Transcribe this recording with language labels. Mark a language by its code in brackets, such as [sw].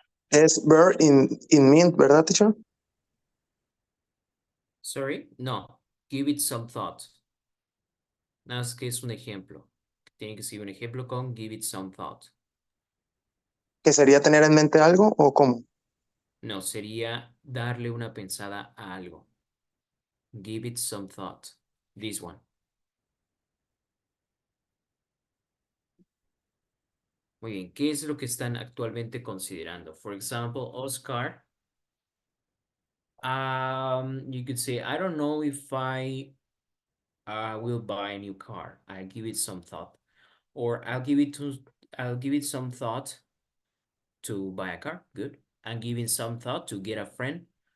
[es] Es bear in mint, ¿verdad, teacher? [en] Sorry, no, give it some thought. [es] Nada más que es un ejemplo. Tiene que ser un ejemplo con [en] give it some thought. [es] ¿Que sería tener en mente algo o cómo? No, sería darle una pensada a algo. [en] Give it some thought. This one. [es] Muy bien, ¿qué es lo que están actualmente considerando? [en] For example, Oscar, you could say, I don't know if I will buy a new car. I give it some thought. Or I'll give it some thought to buy a car. Good. I'm giving some thought to get a friend